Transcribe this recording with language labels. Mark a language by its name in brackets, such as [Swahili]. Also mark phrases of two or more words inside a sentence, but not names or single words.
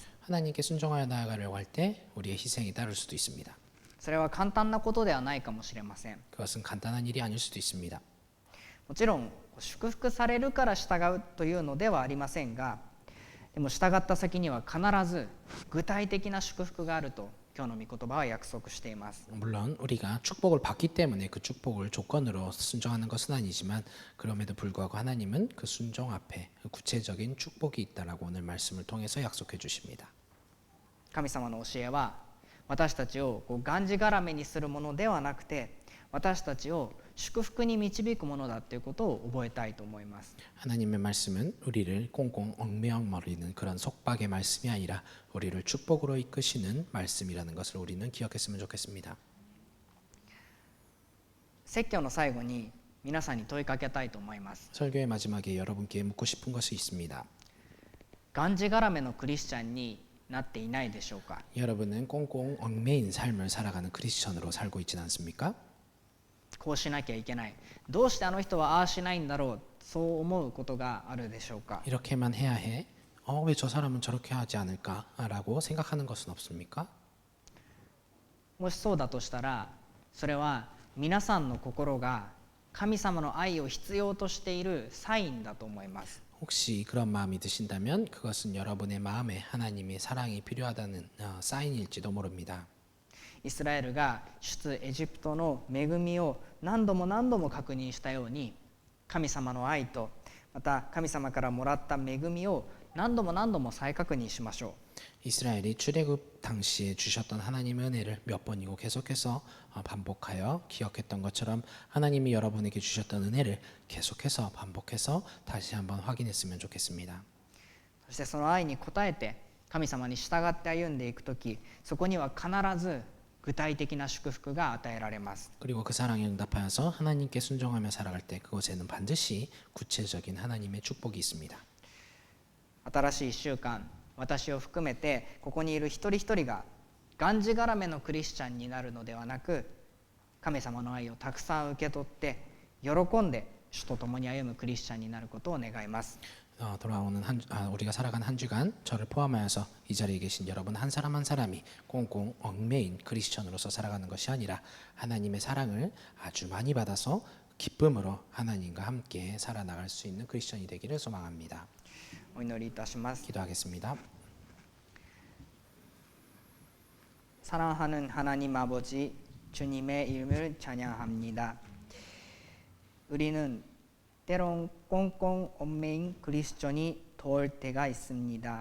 [Korean] 하나님께 순종하여 나아가려고 할 때 우리의 희생이 따를 수도 있습니다. [Japanese] それは簡単なことではないかもしれません。 [Korean] 그것은 간단한 일이 아닐 수도 있습니다. [Japanese] もちろん祝福されるから従うというのではありませんが、でも従った先には必ず具体的な祝福があると今日の御言葉は約束しています。 [Korean] 물론 우리가 축복을 받기 때문에 그 축복을 조건으로 순종하는 것은 아니지만, 그럼에도 불구하고 하나님은 그 순종 앞에 구체적인 축복이 있다라고 오늘 말씀을 통해서 약속해 주십니다. [Japanese] 神様の教えは私たちをがんじがらめにするものではなくて、私たちを祝福に導くものだということを覚えたいと思います。 [Korean] 하나님의 말씀은 우리를 꽁꽁 얽매어버리는 그런 속박의 말씀이 아니라 우리를 축복으로 이끄시는 말씀이라는 것을 우리는 기억했으면 좋겠습니다. [Japanese] 説教の最後に皆さんに問いかけたいと思います。 [Korean] 설교의 마지막에 여러분께 묻고 싶은 것이 있습니다. [Japanese] がんじがらめのクリスチャンになっていないでしょうか。 [Korean] 여러분은 꽁꽁 얽매인 삶을 살아가는 크리스천으로 살고 있지는 않습니까? [Japanese] こうしなきゃいけない、どうしてあの人はああしないんだろう、そう思うことがあるでしょうか。 [Korean] 이렇게만 해야 해? 왜 저 사람은 저렇게 하지 않을까라고 생각하는 것은 없습니까? [Japanese] もしそうだとしたら、それは皆さんの心が神様の愛を必要としているサインだと思います。 [Korean] 혹시 그런 마음이 드신다면 그것은 여러분의 마음에 하나님의 사랑이 필요하다는 사인일지도 모릅니다. [Japanese] イスラエルが出エジプトの恵みを何度も何度も確認したように、神様の愛とまた神様からもらった恵みを何度も何度も再確認しましょう。 [Korean] 이스라엘이 출애굽 당시에 주셨던 하나님의 은혜를 몇 번이고 계속해서 반복하여 기억했던 것처럼 하나님이 여러분에게 주셨던 은혜를 계속해서 반복해서 다시 한번 확인했으면 좋겠습니다. [Japanese] そしてその愛に応えて神様に従って歩んでいくとき、そこには必ず具体的な祝福が与えられます。 [Korean] 그리고 그 사랑에 응답하여서 하나님께 순종하며 살아갈 때 그곳에는 반드시 구체적인 하나님의 축복이 있습니다. [Japanese] 新しい1週間、私を含めてここにいる一人一人ががんじがらめのクリスチャンになるのではなく、神様の愛をたくさん受け取って喜んで主と共に歩むクリスチャンになることを願います。 [Korean] 돌아오는 우리가 살아간 한 주간 저를 포함하여서 이 자리에 계신 여러분 한 사람 한 사람이 꽁꽁 얽매인 크리스천으로서 살아가는 것이 아니라 하나님의 사랑을 아주 많이 받아서 기쁨으로 하나님과 함께 살아나갈 수 있는 크리스천이 되기를 소망합니다. [Japanese] お祈りいたします。 [Korean] 기도하겠습니다. 사랑하는 하나님 아버지, 주님의 이름을 찬양합니다. 우리는 때론 꽁꽁 얽매인 크리스천이 될 때가 있습니다.